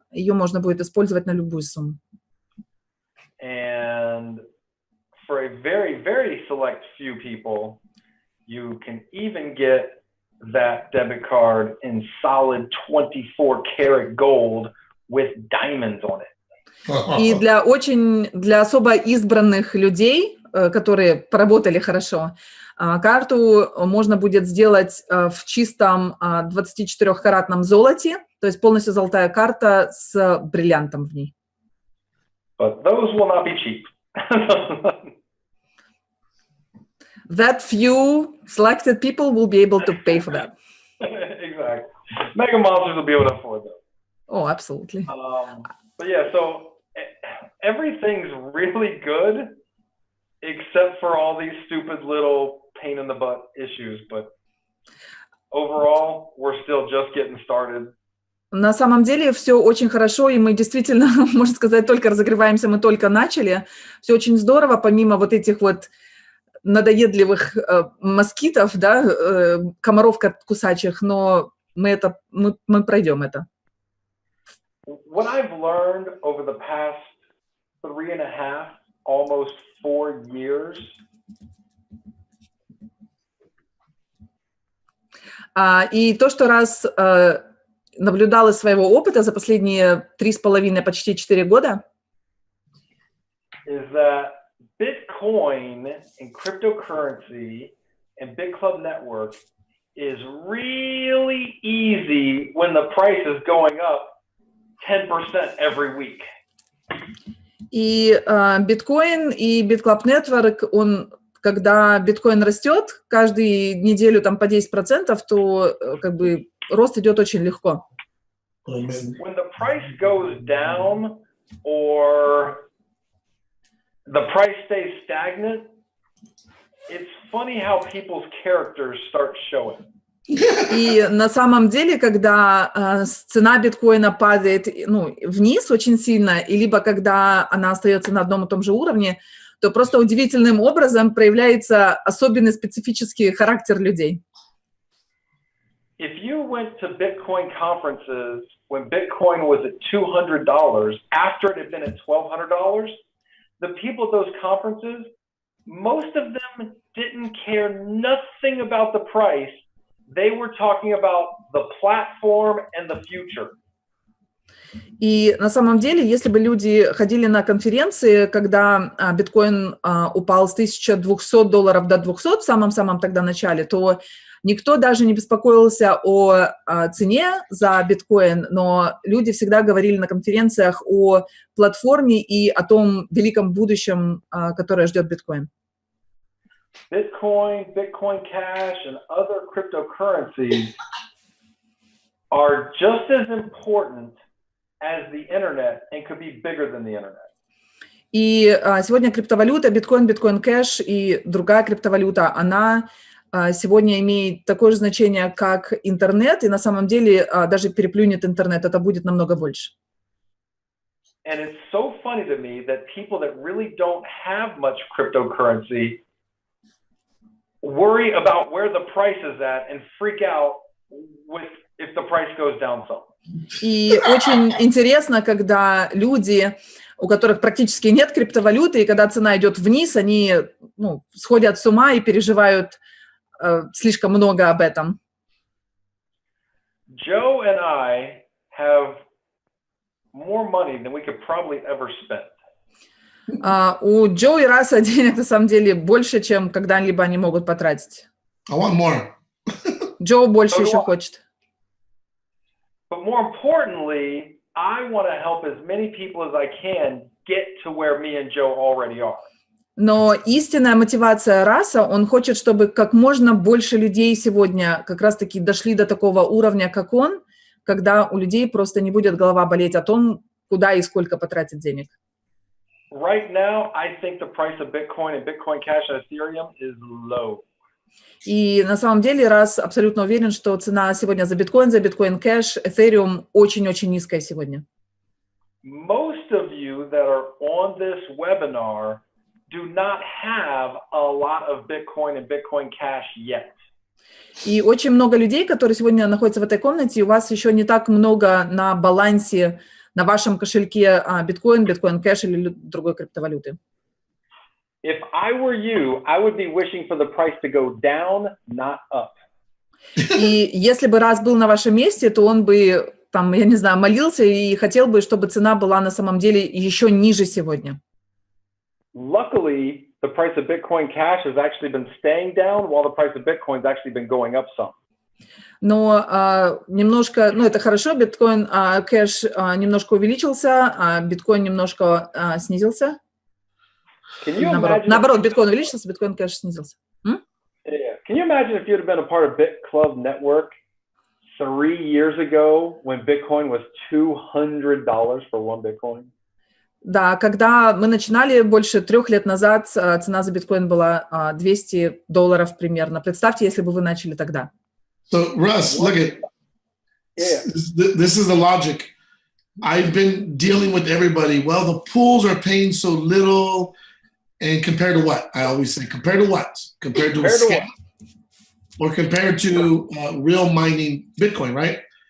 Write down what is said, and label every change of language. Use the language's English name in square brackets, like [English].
[Russian] Ее можно будет использовать на любую сумму. [English] And for a very, very select few people, you can even get that debit card in solid 24-karat gold with diamonds on it. [Russian] И для особо избранных людей, которые поработали хорошо, карту можно будет сделать в чистом 24-каратном золоте, то есть полностью золотая карта с бриллиантом в ней. [English] But those will not be cheap. That few selected people will be able to pay for that. Exactly. Mega monsters will be able to afford them. Oh, absolutely. But yeah, so everything's really good except for all these stupid little pain in the butt issues. But overall, we're still just getting started. [Russian] На самом деле все очень хорошо, и мы действительно, можно сказать, только разогреваемся, мы только начали. Все очень здорово, помимо вот этих вот надоедливых москитов, да, комаров кусачих, но мы пройдем это. [English] What I've learned over the past 3.5, almost 4 years. [Russian] И то, что раз наблюдал из своего опыта за последние 3,5, почти 4 года, [English] is that Bitcoin and cryptocurrency and BitClub network is really easy when the price is going up 10% every week. [Russian] И биткоин и BitClub Network, когда биткоин растет каждую неделю там по 10%, то как бы рост идет очень легко. [English] When the price goes down or the price stays stagnant, it's funny how people's characters start showing. [Russian] И на самом деле, когда цена биткоина падает вниз очень сильно, и либо когда она остается на одном и том же уровне, то просто удивительным образом проявляется особенный специфический характер людей. [English] If you went to Bitcoin conferences when Bitcoin was at $200, after it had been at $1,200, the people at those conferences, most of them didn't care nothing about the price. They were talking about the platform and the future. [Russian] И на самом деле, если бы люди ходили на конференции, когда биткоин упал с $1200 до 200 в самом-самом тогда начале, то никто даже не беспокоился о цене за биткоин, но люди всегда говорили на конференциях о платформе и о том великом будущем, которое ждет биткоин. [English] Bitcoin, Bitcoin Cash, and other cryptocurrencies are just as important as the internet and could be bigger than the internet. [Russian] И сегодня криптовалюта, биткоин, биткоин кэш и другая криптовалюта, она сегодня имеет такое же значение, как интернет, и на самом деле даже переплюнет интернет, это будет намного больше. [English] And it's so funny to me that people that really don't have much cryptocurrency worry about where the price is at and freak out if the price goes down some. [Russian] И очень интересно, когда люди, у которых практически нет криптовалюты, и когда цена идет вниз, они сходят с ума и переживают слишком много об этом. [English] Joe and I have more money than we could probably ever spend. [Russian] У Джо и Раса денег на самом деле больше, чем когда-либо они могут потратить. [English] I want more. [Russian] Джо больше еще хочет. [English] But more importantly, I want to help as many people as I can get to where me and Joe already are. [Russian] Но истинная мотивация Раса, он хочет, чтобы как можно больше людей сегодня как раз-таки дошли до такого уровня, как он, когда у людей просто не будет голова болеть о том, куда и сколько потратить денег. [English] Right now, I think the price of Bitcoin and Bitcoin Cash and Ethereum is low. [Russian] И на самом деле Рас абсолютно уверен, что цена сегодня за биткоин кэш, Ethereum очень-очень низкая сегодня. [English] Most of you that are on this webinar do not have a lot of Bitcoin and Bitcoin Cash yet. [Russian] И очень много людей, которые сегодня находятся в этой комнате, у вас еще не так много на балансе на вашем кошельке биткоин кэш или другой криптовалюты. [English] If I were you, I would be wishing for the price to go down, not up. [Russian] И если бы Рас был на вашем месте, то он бы, там, я не знаю, молился и хотел бы, чтобы цена была на самом деле еще ниже сегодня. [English] Luckily, the price of Bitcoin Cash has actually been staying down, while the price of Bitcoin has actually been going up some. [Russian] Но немножко, это хорошо, биткоин кэш немножко увеличился, а биткоин немножко снизился. Наоборот, биткоин увеличился, биткоин кэш снизился. [English] Yeah. Can you imagine if you'd have been a part of BitClub network 3 years ago when Bitcoin was $200 for one Bitcoin? [Russian] Да, когда мы начинали больше 3 лет назад, цена за биткоин была $200 примерно. Представьте, если бы вы начали тогда. [English] So, Russ, look at this is the logic. I've been dealing with everybody. Well, the pools are paying so little, and compared to what? I always say, compared to what? Compared to a scam, or compared to real mining Bitcoin, right?